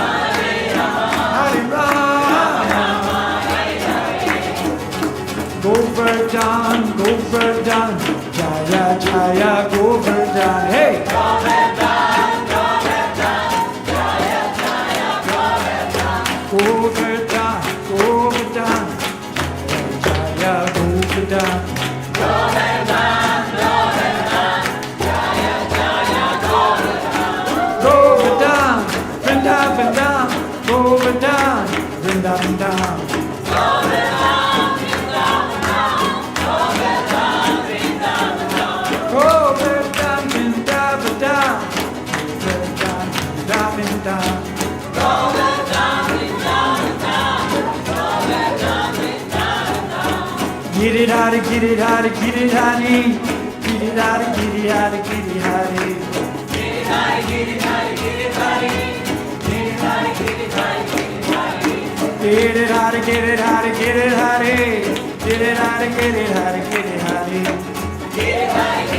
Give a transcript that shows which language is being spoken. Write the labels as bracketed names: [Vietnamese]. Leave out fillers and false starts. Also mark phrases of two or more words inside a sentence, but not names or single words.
[Hindi] हरे राम, गोवर्धन, गोवर्धन, जय जय गोवर्धन. Hey! गोवर्धन, गोवर्धन, जय जय गोवर्धन. Govardhan, Vrindavan, Govardhan, Vrindavan. Govardhan, Vrindavan, Vrindavan, Vrindavan. [English] Get it out, get it out, get it out, get it out, get it out, get it out. Get it out, get it out, get it out, get it out, get it out, get it out.